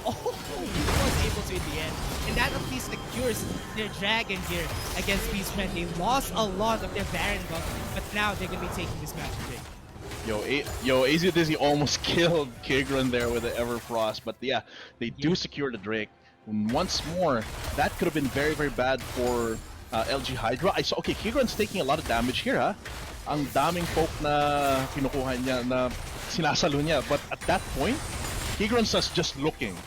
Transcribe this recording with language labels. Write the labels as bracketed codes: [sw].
[en] Oh, he was able to in the end. And that at least secures their dragon here against Beastprend. They lost a lot of their Baron buff, but now they're going to be taking this match big. Yo, AZ Dizzy almost killed Kigron there with the Everfrost, but yeah, they do secure the Drake. And once more, that could have been very, very bad for LG Hydra. I saw, okay, Kigron's taking a lot of damage here, ha? [tl] Ang daming poke na kinukuha niya, na sinasalo niya. [en] But at that point, Kigron's just looking.